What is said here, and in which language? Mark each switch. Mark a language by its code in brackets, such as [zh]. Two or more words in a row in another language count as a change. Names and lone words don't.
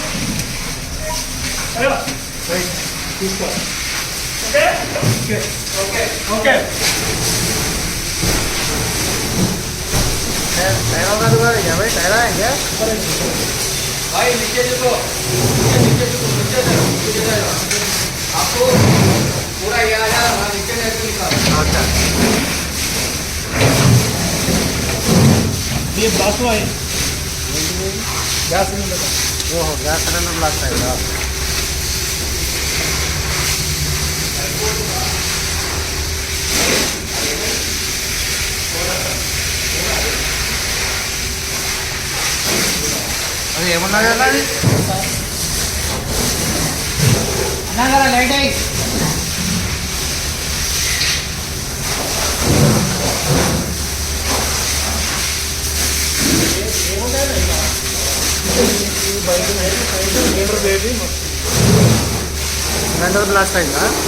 [id] Ayo. Baik. Oke? Oke. [hi] टायरों का दुकान है क्या भाई? टायर है क्या? भाई नीचे जो नीचे जाएगा आपको पूरा ये आ जाएगा। नीचे जाकर निकाल। अच्छा, ये बासु है। गैस सिलेंडर का वो हो गया, [en] cylinder blast [hi] आएगा। अरे [te] ఏమన్నా కదా అది అన్నా కదా లైట్ అయ్యి [en] cylinder blast [te] అయిందా?